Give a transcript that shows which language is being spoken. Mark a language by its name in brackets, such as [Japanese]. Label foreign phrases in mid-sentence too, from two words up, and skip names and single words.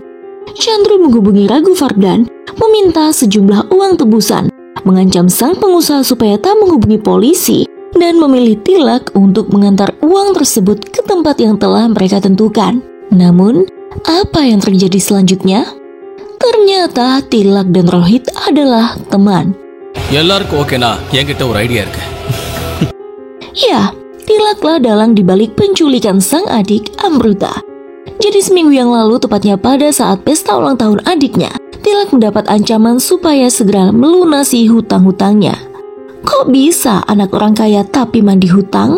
[Indonesian] Chandru menghubungi Raghuvardan, meminta sejumlah uang tebusan, mengancam sang pengusaha supaya tak menghubungi polisi, dan memilih Tilak untuk mengantar uang tersebut ke tempat yang telah mereka tentukan. Namun, apa yang terjadi selanjutnya? Ternyata Tilak dan Rohit adalah teman. [Tamil] எல்லாருக்கும் ஓகேனா என்கிட்ட ஒரு ஐடியா இருக்கு. [Indonesian] Ya, Tilaklah dalang dibalik penculikan sang adik Amruta. Jadi seminggu yang lalu, tepatnya pada saat pesta ulang tahun adiknya, Tilak mendapat ancaman supaya segera melunasi hutang-hutangnya. Kok bisa anak orang kaya tapi mandi hutang?